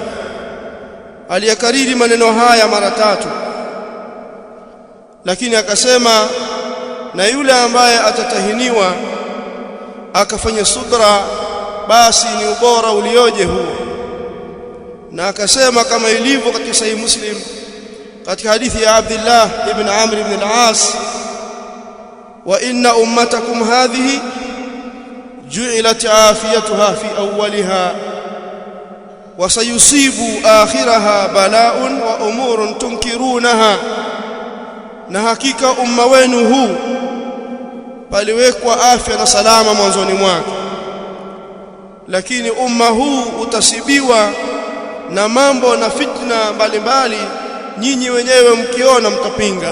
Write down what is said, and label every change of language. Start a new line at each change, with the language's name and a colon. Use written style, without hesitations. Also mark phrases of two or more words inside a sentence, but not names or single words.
Swahili: Aliyakariri maneno haya mara 3, lakini akasema na yule ambaye atatahiniwa akafanya subra, basi ni ubora ulioje huo. Na akasema kama ilivyo katika Sahih Muslim katika hadithi ya Abdullah ibn Amr
Arabic: ibn al-As, وإن أمتكم هذه جعلت عافيتها في أولها وسيصيب آخرها بلاء وأمور تنكرونها,
Swahili: na hakika umma wenu huu paliwekwa afya na salama mwanzoni mwake, lakini umma huu utasibiwa na mambo na fitna mbalimbali, nyinyi wenyewe mkiona mtapinga.